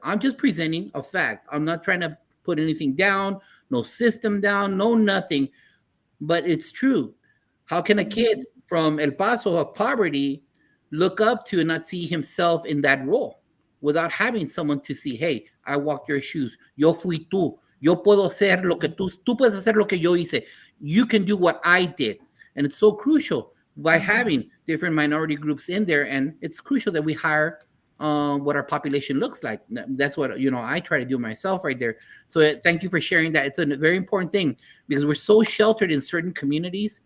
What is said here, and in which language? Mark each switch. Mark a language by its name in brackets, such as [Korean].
[English] I'm just presenting a fact. I'm not trying to put anything down, no system down, no nothing, but it's true. How can a kid from El Paso of poverty look up to and not see himself in that role without having someone to see, hey, I walked your shoes. [Spanish] Yo fui tú. Yo puedo hacer lo que tú puedes hacer lo que yo hice. [English] You can do what I did. And it's so crucial by having different minority groups in there. And it's crucial that we hire what our population looks like. That's what, I try to do myself right there. So thank you for sharing that. It's a very important thing because we're so sheltered in certain communities.